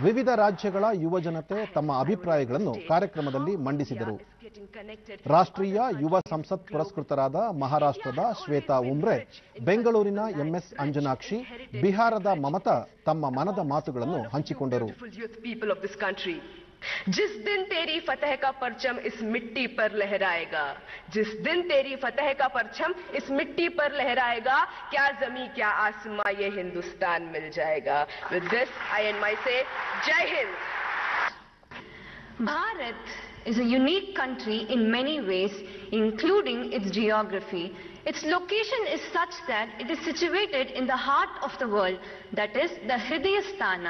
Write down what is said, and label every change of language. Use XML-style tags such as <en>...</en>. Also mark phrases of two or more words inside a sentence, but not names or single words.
<kn>ವಿವಿಧ ರಾಜ್ಯಗಳ ಯುವಜನತೆ ತಮ್ಮ ಅಭಿಪ್ರಾಯಗಳನ್ನು ಕಾರ್ಯಕ್ರಮದಲ್ಲಿ ಮಂಡಿಸಿದರು. ರಾಷ್ಟ್ರೀಯ ಯುವ ಸಂಸತ್ ಪುರಸ್ಕೃತರಾದ ಮಹಾರಾಷ್ಟ್ರದ ಶ್ವೇತಾ ಉಮ್ರೆ, ಬೆಂಗಳೂರಿನ ಎಂಎಸ್ ಅಂಜನಾಕ್ಷಿ, ಬಿಹಾರದ ಮಮತಾ ತಮ್ಮ ಮನದ ಮಾತುಗಳನ್ನು ಹಂಚಿಕೊಂಡರು.</kn> <hi>जिस दिन तेरी फतह का परचम इस मिट्टी पर लहराएगा, जिस दिन तेरी फतह का परचम इस मिट्टी पर लहराएगा, क्या जमीन क्या आसमां ये हिंदुस्तान मिल जाएगा.</hi> <en>With this I end my say,</en> <hi>जय हिंद.</hi> <en>Bharat is a unique country in many ways, including its geography. Its location is such that it is situated in the heart of the world, that is the Hridayasthana.</en>